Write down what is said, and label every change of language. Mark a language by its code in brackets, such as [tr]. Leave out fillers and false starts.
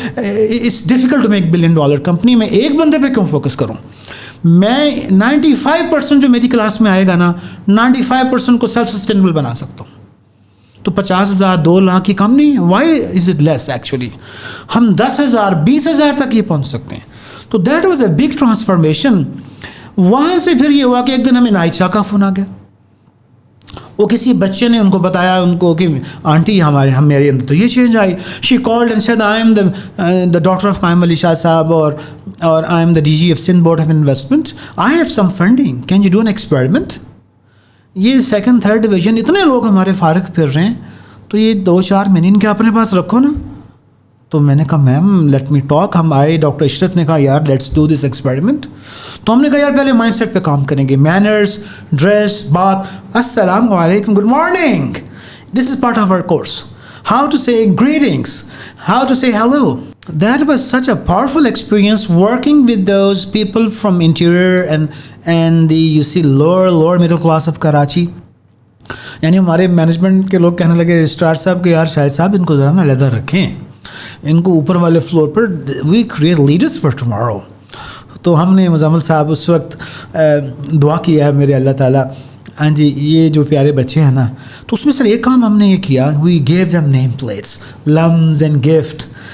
[en] It's difficult to make $1 billion company. [ur] میں ایک بندے پہ کیوں فوکس کروں؟ میں 95% جو میری کلاس میں آئے گا نا, 95% کو سیلف سسٹینیبل بنا سکتا ہوں. تو 50,000 2 لاکھ کی کم نہیں ہے. [en] Why is it less actually? [ur] ہم 10,000 20,000 تک یہ پہنچ سکتے ہیں. [en] تو that was a big transformation. [ur] وہاں سے پھر یہ ہوا کہ ایک دن ہمیں نائٹ شاہ کا فون آ گیا. وہ کسی بچے نے ان کو بتایا ان کو کہ آنٹی ہم میرے اندر تو یہ change I. [en] She called and said I am the doctor of Qaim Ali Shah Sahib, اور I am the DG of Sindh board of investment. I have some funding, can you do an experiment. [ur] یہ 2nd 3rd ڈویژن اتنے لوگ ہمارے فارغ پھر رہے ہیں, تو یہ 2-4 مہینے ان کے اپنے پاس رکھو نا. تو میں نے کہا میم [en] Let me talk. [ur] ہم آئے, ڈاکٹر عشرت نے کہا یار [en] Let's do this experiment. [ur] تو ہم نے کہا یار پہلے مائنڈ سیٹ پہ کام کریں گے, مینرز, ڈریس, بات. [en] السلام علیکم, good morning, this is part of our course. How to say greetings, how to say hello. That was such a powerful experience working with those people from interior and the you see lower middle class of Karachi. [ur] یعنی ہمارے management کے لوگ کہنے لگے registrar صاحب کہ یار شاہد صاحب ان کو ذرا نا علیحدہ رکھیں, ان کو اوپر والے floor per, [en] We create leaders for tomorrow. [ur] تو ہم نے مزمل صاحب اس وقت دعا کیا ہے میرے اللہ تعالیٰ, ہاں جی یہ جو پیارے بچے ہیں نا, تو اس میں سر ایک کام ہم نے یہ کیا, [en] we gave them name plates, [ur] LUMS and gift.